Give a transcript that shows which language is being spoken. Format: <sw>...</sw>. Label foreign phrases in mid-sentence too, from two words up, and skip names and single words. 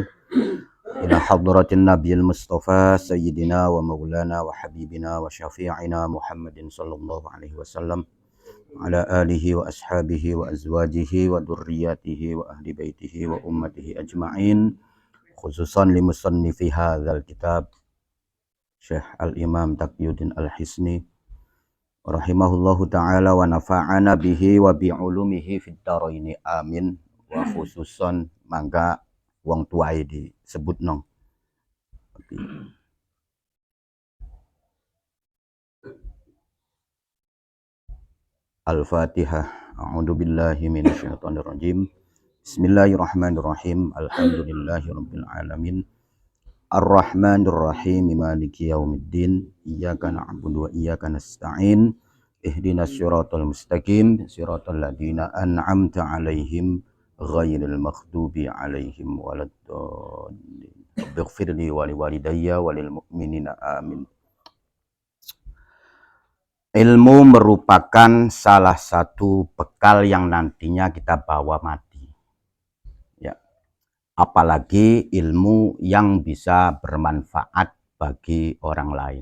<ar>إلى حضرة النبي المصطفى سيدنا ومولانا وحبيبنا وشفيعنا محمد صلى الله عليه وسلم على آله وأصحابه وأزواجه وذريته وأهل بيته وأمته أجمعين خصوصا لمصنف هذا الكتاب الشيخ الإمام تقي الدين الحصني رحمه الله تعالى ونفعنا به وبعلومه في الدارين آمين. وخصوصا</ar> <jv>mangga wong tuae disebut nong.</jv> <ar>Al-Fatihah. أعوذ بالله من الشيطان الرجيم. بسم الله الرحمن الرحيم. الحمد لله رب العالمين. الرحمن الرحيم. مالك يوم الدين. إياك نعبد وإياك نستعين. اهدنا الصراط المستقيم. صراط الذين أنعمت عليهم غير المغضوب عليهم ولا الضالين. رب اغفر لي ولوالدي وللمؤمنين آمين.</ar> <id>Ilmu merupakan salah satu bekal yang nantinya kita bawa mati. Ya. Apalagi ilmu yang bisa bermanfaat bagi orang lain.</id>